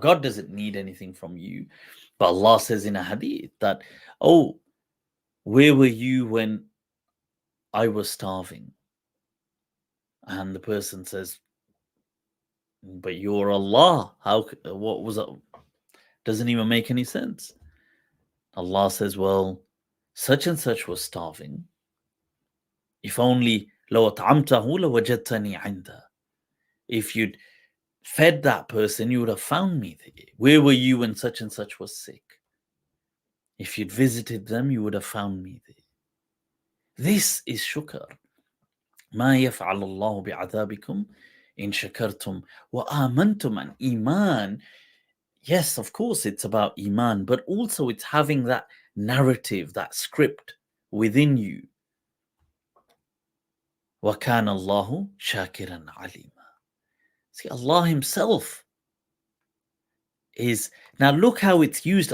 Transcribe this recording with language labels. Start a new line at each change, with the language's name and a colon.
English: God doesn't need anything from you. But Allah says in a hadith that, oh, where were you when I was starving? And the person says, but you're Allah. What was that? Doesn't even make any sense. Allah says, well, such and such was starving. If only
Arabic: لو أطعمته لوجدتني عنده.
English: If you'd fed that person, you would have found me there. Where were you when such and such was sick? If you'd visited them, you would have found me there. This is shukr.
Arabic: ما يفعل الله بعذابكم إن شكرتم وآمنتم.
English: And iman, yes, of course, it's about iman, but also it's having that narrative, that script within you.
Arabic: وَكَانَ اللَّهُ شَاكِرًا عَلِيمًا.
English: See, Allah Himself is, now look how it's used.